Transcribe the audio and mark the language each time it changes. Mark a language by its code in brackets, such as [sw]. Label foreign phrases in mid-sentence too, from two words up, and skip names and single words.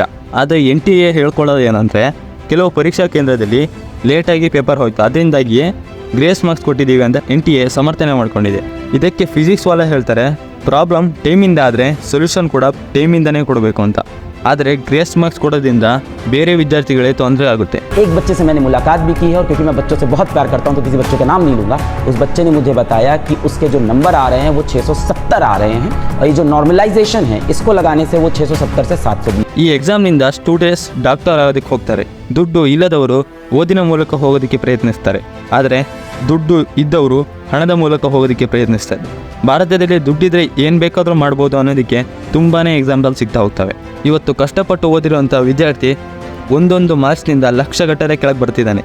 [kn] ಆದರೆ NTA ಹೇಳ್ಕೊಳ್ಳೋದು ಏನಂದರೆ ಕೆಲವು ಪರೀಕ್ಷಾ ಕೇಂದ್ರದಲ್ಲಿ ಲೇಟಾಗಿ ಪೇಪರ್ ಹೋಯ್ತು, ಅದರಿಂದಾಗಿಯೇ [en] grace marks [kn] ಕೊಟ್ಟಿದ್ದೀವಿ ಅಂತ NTA ಸಮರ್ಥನೆ ಮಾಡ್ಕೊಂಡಿದೆ. ಇದಕ್ಕೆ ಫಿಸಿಕ್ಸ್ ವಾಲ ಹೇಳ್ತಾರೆ ಪ್ರಾಬ್ಲಮ್ ಟೈಮಿಂದ ಆದರೆ ಸೊಲ್ಯೂಷನ್ ಕೂಡ ಟೈಮಿಂದನೇ ಕೊಡಬೇಕು ಅಂತ. ಆದರೆ [en] grace marks [kn] ಕೊಡೋದ್ರಿಂದ ಬೇರೆ ವಿದ್ಯಾರ್ಥಿಗಳಿಗೆ ತೊಂದರೆ ಆಗುತ್ತೆ. [hi] एक बच्चे से मैंने मुलाकात भी की है और क्योंकि मैं बच्चों से बहुत प्यार करता हूं तो किसी बच्चे का नाम नहीं लूँगा. उस बच्चे ने मुझे बताया कि उसके जो नंबर आ रहे हैं वो 670 आ रहे हैं और ये जो नॉर्मलाइजेशन है इसको लगाने से वो 670 से 720. [kn] ಈ ಎಕ್ಸಾಮ್ನಿಂದ ಸ್ಟೂಡೆಂಟ್ಸ್ ಡಾಕ್ಟರ್ ಆಗೋದಕ್ಕೆ ಹೋಗ್ತಾರೆ. ದುಡ್ಡು ಇಲ್ಲದವರು ಓದಿನ ಮೂಲಕ ಹೋಗೋದಕ್ಕೆ ಪ್ರಯತ್ನಿಸ್ತಾರೆ. ಆದರೆ ದುಡ್ಡು ಇದ್ದವರು ಹಣದ ಮೂಲಕ ಹೋಗೋದಕ್ಕೆ ಪ್ರಯತ್ನಿಸ್ತಾರೆ. ಭಾರತದಲ್ಲಿ ದುಡ್ಡಿದ್ರೆ ಏನು ಬೇಕಾದರೂ ಮಾಡ್ಬೋದು ಅನ್ನೋದಕ್ಕೆ ತುಂಬಾ ಎಕ್ಸಾಂಪಲ್ ಸಿಗ್ತಾ ಹೋಗ್ತವೆ. ಇವತ್ತು ಕಷ್ಟಪಟ್ಟು ಓದಿರುವಂಥ ವಿದ್ಯಾರ್ಥಿ ಒಂದೊಂದು ಮಾರ್ಕ್ಸ್ನಿಂದ ಲಕ್ಷಗಟ್ಟಲೆ ಕೆಳಗೆ ಬರ್ತಿದ್ದಾನೆ.